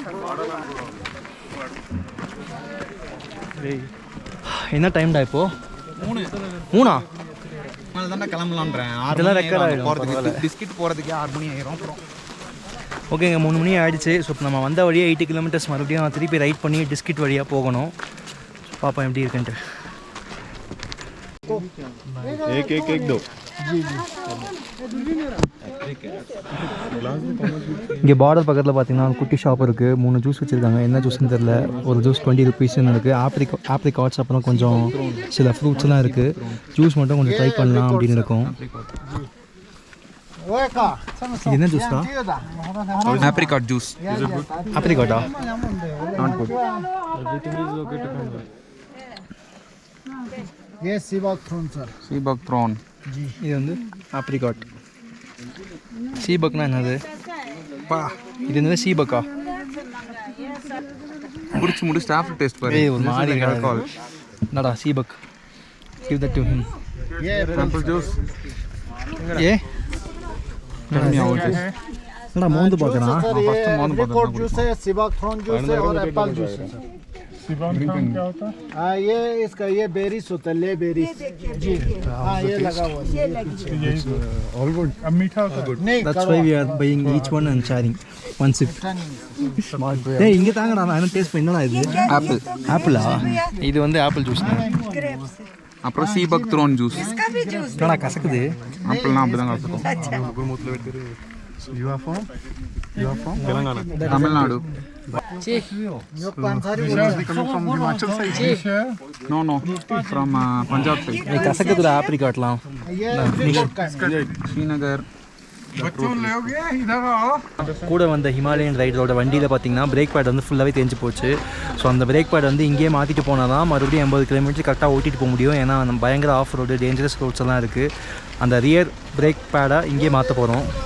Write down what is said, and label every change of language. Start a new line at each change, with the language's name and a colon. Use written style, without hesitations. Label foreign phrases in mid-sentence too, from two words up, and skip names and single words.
Tamil: என்ன டைம்டா இப்போது? 3 அதனால தான் கிளம்பலான்றேன். அதெல்லாம் ரெக்கார்ட் ஆகிடும் போகிறதுக்கு, பிஸ்கெட் போகிறதுக்கே 6 மணி ஆகிரும். அப்புறம் ஓகேங்க, 3 மணி ஆகிடுச்சு. ஸோ இப்போ நம்ம வந்த வழியாக 8 கிலோமீட்டர்ஸ் மறுபடியும் திருப்பி ரைட் பண்ணி டிஸ்கிட் வழியாக போகணும். பார்ப்போம் எப்படி இருக்குன்ட்டு.
Hindi: एक दो.
Tamil: இங்கே பார்டர் பக்கத்தில் பார்த்தீங்கன்னா குட்டி ஷாப் இருக்குது. 3 ஜூஸ் வச்சுருக்காங்க. என்ன ஜூஸ்ன்னு தெரில. ஒரு ஜூஸ் 20 ருபீஸ்ன்னு இருக்குது. ஆப்ரிகாட்ஸ், அப்புறம் கொஞ்சம் சில ஃப்ரூட்ஸ்லாம் இருக்குது. ஜூஸ் மட்டும் கொஞ்சம் ட்ரை பண்ணலாம் அப்படின்னு இருக்கும். இது என்ன ஜூஸ்டா? ஆப்ரிகாட் ஜூஸ். ஆப்ரிகாட்டா?
English: Not good.
Hindi: ये
English: sea buckthorn
Hindi: सर
Tamil: சீபக் ப்ரான். இது வந்து ஆப்ரிகாட். சீபக்னா என்னது? இது என்னது சீபக்கா? குடிச்சு முடி ஸ்டாஃப் டேஸ்ட் பாரு. ஏய் ஒரு மாதிரி ஆல்கஹால். என்னடா சீபக்?
English: Give that to him.
Hindi: ये
English: apple juice.
Tamil: ஏ
English: Tell me how it is.
Tamil: என்னடா மோந்து பார்க்கறான்?
Hindi: सर
English: first
Hindi: ये मौन बदलना
English: apricot juice
Hindi: है
English: sea buckthorn juice
Hindi: है और
English: apple juice
Hindi: है सर क्या होता है? हाँ ये इसका ये बेरीज होता है ले बेरीज जी हाँ ये लगा हुआ है
English: all good.
Hindi: अब मीठा होता है. नहीं
English: That's why we are buying each one and sharing one sip.
Tamil: ஏய் இங்க தாங்கடா நான் டேஸ்ட் பண்ணடா இது. ஆப்பிள். ஆப்பிளா? இது வந்து
English: apple juice. அப்புறம் sea buckthorn juice.
Tamil: என்னடா கசக்குது? ஆப்பிள்னா அப்படிதான் கசக்கும். தமிழ்நாடு.
English: No no from Punjab side.
Tamil: ஏய் கசக்குதுடா ஆப்ரிகாட்லாம்.
Hindi: ये एप्रिकॉट का है
Tamil: ஸ்ரீநகர். கூட வந்த ஹிமாலயன் ரைடரோட வண்டியில் பார்த்தீங்கன்னா
English: brake pad
Tamil: வந்து ஃபுல்லாகவே தேஞ்சு போச்சு. ஸோ அந்த
English: brake pad
Tamil: வந்து இங்கேயே மாற்றிட்டு போனால் தான் மறுபடியும் 80 கிலோமீட்டர் கரெக்டாக ஓட்டிட்டு போக முடியும். ஏன்னா நம்ம பயங்கர
English: off road dangerous roads
Tamil: எல்லாம் இருக்குது. அந்த
English: rear brake pad
Tamil: இங்கேயே மாற்ற போகிறோம்.